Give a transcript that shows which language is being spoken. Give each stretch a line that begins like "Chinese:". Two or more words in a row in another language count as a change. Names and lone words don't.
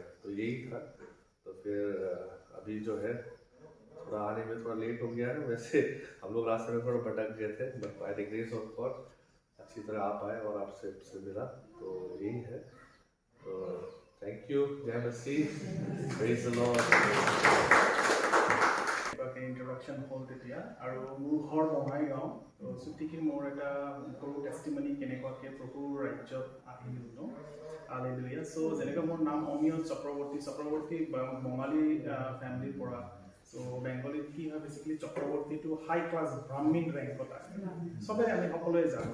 Hindi: तो यही था। तो फिर अभी जो है थोड़ा आने में थोड़ा लेट हो गया है। वैसे हम लोग रास्ते में थोड़ा भटक गए थे,
English: But by the grace of God
Hindi: अच्छी तरह आ पाए और आपसे मिला। तो यही है। तो
English: Thank you,
Hindi: जय मसीह.
English: Praise the Lord.
Assamese: ইন্ট্ৰডাকশ্যন হ'ল তেতিয়া আৰু মোৰ ঘৰ বঙাইগাঁও তো চুটিকি মোৰ এটা সৰু টেষ্টিমনি কেনেকুৱাকৈ প্ৰভুৰ ৰাজ্যত আহিলোঁ হালেলুয়া চ' যেনেকৈ মোৰ নাম অমিয় চক্ৰৱৰ্তী বঙালী ফেমিলিৰ পৰা চ' বেংগলীত কি হয় বেচিকেলি চক্ৰৱৰ্তীটো
English: high class
Assamese: ব্ৰাহ্মীণ ৰেংকত আহে চবে আমি সকলোৱে জানো